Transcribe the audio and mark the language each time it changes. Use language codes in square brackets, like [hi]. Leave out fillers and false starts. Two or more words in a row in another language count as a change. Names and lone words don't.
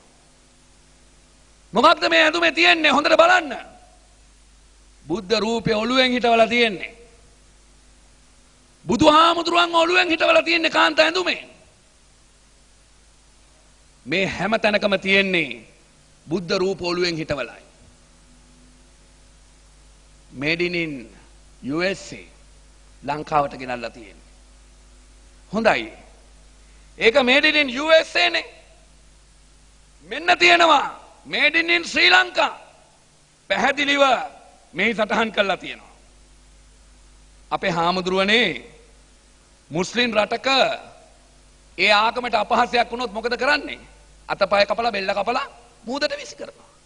[si] මොකක්ද මේ ඇඳුමේ තියෙන්නේ හොඳට බලන්න. බුද්ධ රූපය ඔළුවෙන් හිටවලා තියෙන්නේ. බුදුහාමුදුරුවන් ඔළුවෙන් හිටවලා තියෙන්නේ කාන්තා ඇඳුමේ. මේ හැම තැනකම තියෙන්නේ බුද්ධ රූප ඔළුවෙන් හිටවලයි. [en] made in USA [si] ලංකාවට ගෙනල්ලා තියෙන්නේ. හොඳයි. ඒක [en] made in USA [si] නේ. මෙන්න තියෙනවා [en] made in [si] ශ්‍රී ලංකා. පැහැදිලිව මේ සටහන් කරලා තියෙනවා. අපේ හාමුදුරුවනේ මුස්ලිම් රටක ඒ ආගමට අපහාසයක් වුණොත් මොකද කරන්නේ? අතපය කපලා බෙල්ල කපලා මූදට විසි කරනවා.